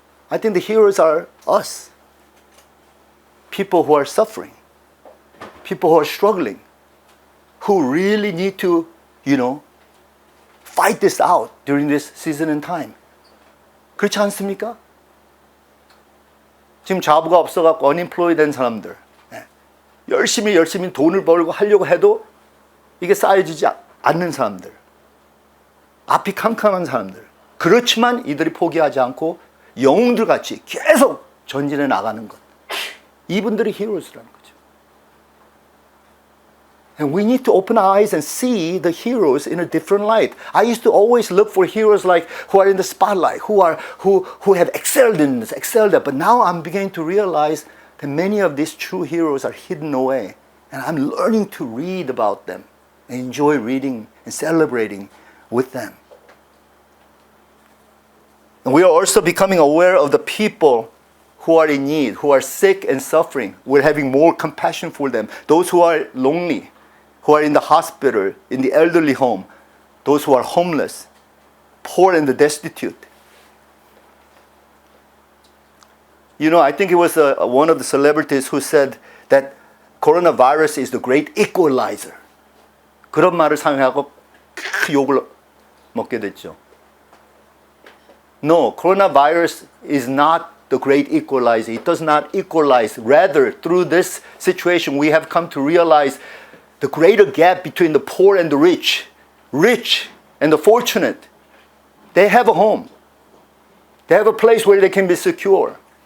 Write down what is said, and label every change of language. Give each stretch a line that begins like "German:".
English: I think the heroes are us. People who are suffering. People who are struggling. Who really need to, fight this out during this season and time.
Korean: 그렇지 않습니까? 지금 자부가 없어갖고 unemployed 된 사람들. 열심히 돈을 벌고 하려고 해도 이게 쌓여지지 않는 사람들. 앞이 캄캄한 사람들. 그렇지만 이들이 포기하지 않고 영웅들 같이 계속 전진해 나가는 것. 이분들이 히로스라는 거죠.
English: And we need to open our eyes and see the heroes in a different light. I used to always look for heroes like who are in the spotlight, who have excelled in this, excelled at. But now I'm beginning to realize that many of these true heroes are hidden away. And I'm learning to read about them and enjoy reading and celebrating with them. And we are also becoming aware of the people who are in need, who are sick and suffering. We're having more compassion for them. Those who are lonely, who are in the hospital, in the elderly home, those who are homeless, poor and the destitute. I think it was one of the celebrities who said that coronavirus is the great equalizer.
Korean: 그런 말을 사용하고 욕을 먹게 됐죠.
English: No, coronavirus is not the great equalizer. It does not equalize. Rather, through this situation, we have come to realize the greater gap between the poor and the rich. Rich and the fortunate, they have a home. They have a place where they can be secure.